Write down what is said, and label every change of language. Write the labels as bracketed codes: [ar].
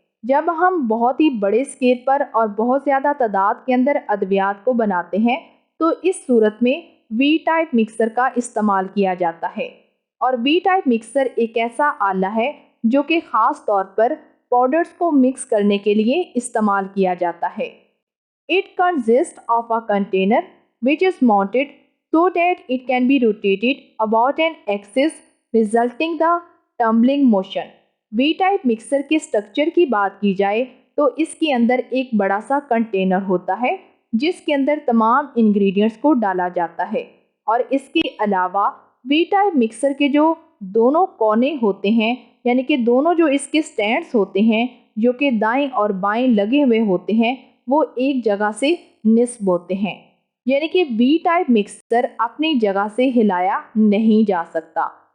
[hi] जब हम बहुत ही बड़े स्केल पर और बहुत ज़्यादा तादाद के अंदर अद्वियात को बनाते हैं तो इस सूरत में वी टाइप मिक्सर का इस्तेमाल किया जाता है। और वी टाइप मिक्सर एक ऐसा आला है जो कि ख़ास तौर पर पाउडर्स को मिक्स करने के लिए इस्तेमाल किया जाता है। [en] It consist of a container which is mounted so that it can be rotated about an axis resulting the tumbling motion। [hi] We type mixer के स्ट्रक्चर की बात की जाए तो इसके अंदर एक बड़ा सा कंटेनर होता है जिसके अंदर तमाम इंग्रेडिएंट्स को डाला जाता है और इसके अलावा वी टाइप मिक्सर के जो दोनों कोने होते हैं, यानी कि दोनों जो इसके स्टैंड्स होते हैं जो कि दाएं और बाएं लगे हुए होते हैं, वो एक जगह से निस्ब होते हैं, यानी कि वी टाइप मिक्सर अपनी जगह से हिलाया नहीं जा सकता।